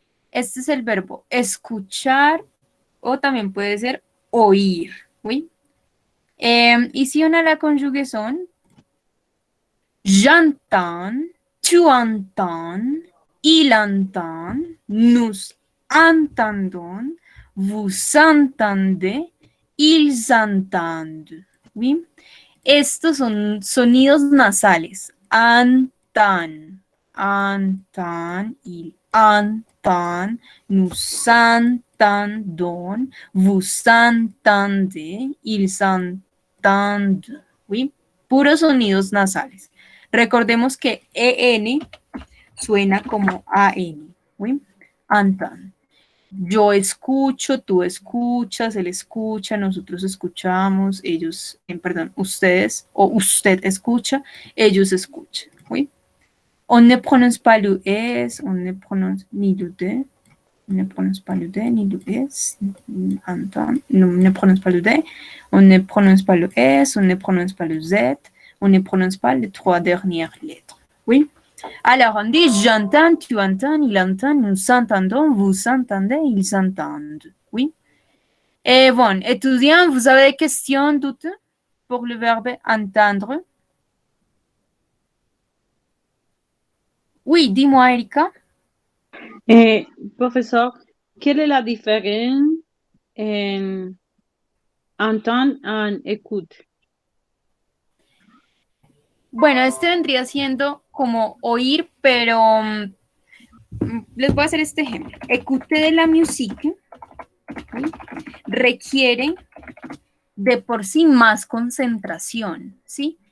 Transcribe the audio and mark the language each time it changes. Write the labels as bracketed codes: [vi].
[es] Este es el verbo escuchar o también puede ser oír, oui. Y si [fr] on a la conjugaison, j'entends, tu entends, il entend, nous entendons, vous entendez, ils entendent, oui. [es] Estos son sonidos nasales. [fr] Entend, entend, il entend, nous entendons, vous entendez, ils entendent. ¿Sí? [es] Puros sonidos nasales. Recordemos que EN suena como AN. ¿Sí? Entend. Yo escucho, tú escuchas, él escucha, nosotros escuchamos, ellos, perdón, ustedes, o usted escucha, ellos escuchan, ¿oui? [fr] On ne prononce pas le S, on ne prononce ni le D, on ne prononce pas le D, ni le S, entend, on ne prononce pas le D, on ne prononce pas le S, on ne prononce pas le Z, on ne prononce pas les trois dernières lettres, ¿oui? Alors, on dit j'entends, tu entends, il entend, nous entendons, vous entendez, ils entendent. Oui. Et bon, étudiants, vous avez des questions, doutes pour le verbe entendre? Oui, dis-moi, Erika. Profesor, quelle est la différence en entendre y écoute? [es] Bueno, este vendría siendo como oír, pero les voy a hacer este ejemplo. [fr] Écoute de la musique, [es] ¿sí? Requiere de por sí más concentración, ¿sí?